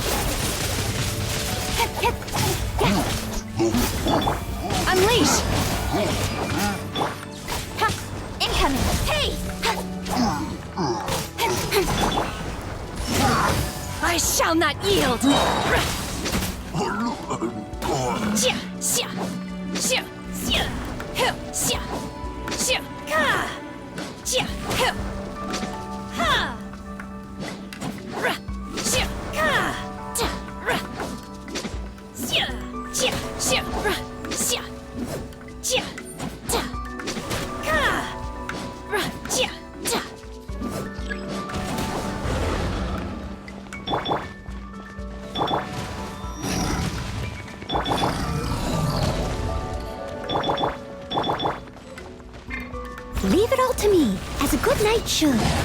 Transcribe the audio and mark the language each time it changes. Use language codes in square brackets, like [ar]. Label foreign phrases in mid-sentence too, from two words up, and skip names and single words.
[en] Unleash! Incoming! Hey! I shall not yield! Xia, xia, xia, xia, hu, xia, xia, ka, xia, hu, ha, ra, xia, ka, ta, ra, xia, xia, xia, ra, xia, xia, ta, ka, ra, xia, ta. Leave it all to me, as a good knight should.